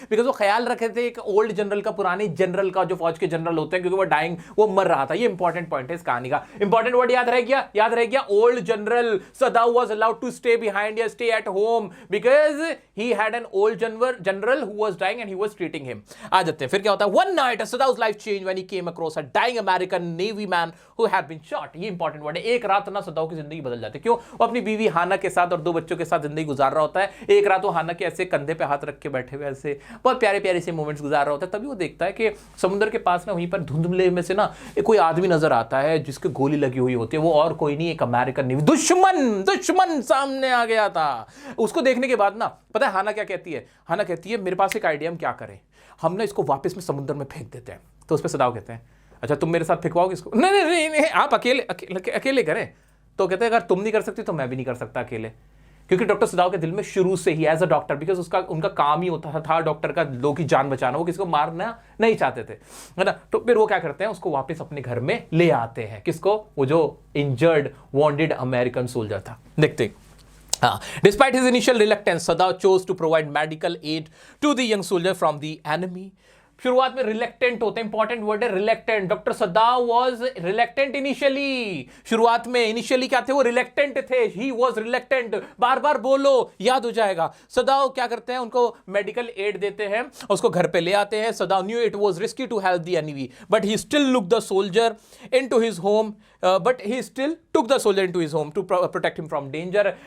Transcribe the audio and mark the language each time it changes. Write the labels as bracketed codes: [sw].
[hi] Because वो ख्याल रखे थे एक ओल्ड जनरल का, पुराने जनरल का, जो फौज के जनरल होते हैं, क्योंकि वो डाइंग, वो मर रहा था। ये इंपॉर्टेंट पॉइंट है इस कहानी का। इंपॉर्टेंट वर्ड याद रह गया, old general. [en] Sadao was allowed to stay behind या stay at home because he had an old general who was dying and he was treating him. [hi] आ जाते हैं, फिर क्या होता है। [en] One night Sadao's life changed when he came across a dying American Navy man who had been shot। [hi] ये important word है। एक रात ना सदाव की जिंदगी बदल जाती है। क्यों? वो अपनी बीवी हाना के साथ और 2 बच्चों के साथ जिंदगी गुजार रहा होता है। एक रात वो हाना के ऐसे कंधे पे हाथ रख के बैठे हुए ऐसे बहुत प्यारे प्यारे से मोमेंट्स गुजार रहा होता है। तभी वो देखता है कि समुद्र के पास ना, वहीं पर धुंधले में से ना कोई आदमी नजर आता है जिसके गोली लगी हुई होती है। वो और कोई नहीं, एक अमेरिकन नेवी दुश्मन सामने आ गया था। उसको देखने के बाद ना, पता है हाना क्या कहती है? हाना कहती है मेरे पास एक आइडिया, हम क्या करें, हम ना इसको वापस में समुद्र में फेंक देते हैं। तो उस पर सदाव कहते हैं अच्छा तुम मेरे साथ फेंकवाओगे इसको? नहीं, आप अकेले करें। तो कहते हैं अगर तुम नहीं कर सकती तो मैं भी नहीं कर सकता अकेले। क्योंकि डॉक्टर सदाव के दिल में शुरू से ही [en] as a doctor, [hi] बिकॉज उनका काम ही होता था डॉक्टर का लोगों की जान बचाना, वो किसी को मारना नहीं चाहते थे, है ना। तो फिर वो क्या करते हैं, उसको वापस अपने घर में ले आते हैं। किसको? वो जो इंजर्ड वॉन्डेड अमेरिकन सोल्जर था। देखते हैं। [en] Despite his initial reluctance, Sadav chose to provide medical aid to the young soldier from the enemy. [hi] शुरुआत में रिलेक्टेंट होते हैं, इंपॉर्टेंट वर्ड है reluctant. [en] Doctor Sadao was reluctant initially. [hi] शुरुआत में इनिशियली क्या थे? वो रिलेक्टेंट थे। [en] He was reluctant. [hi] बार बार बोलो, याद हो जाएगा। सदाव क्या करते हैं? उनको मेडिकल एड देते हैं, उसको घर पे ले आते हैं। [en] Sadao knew it was risky to help the enemy, but he still look the soldier into his home to protect him from danger.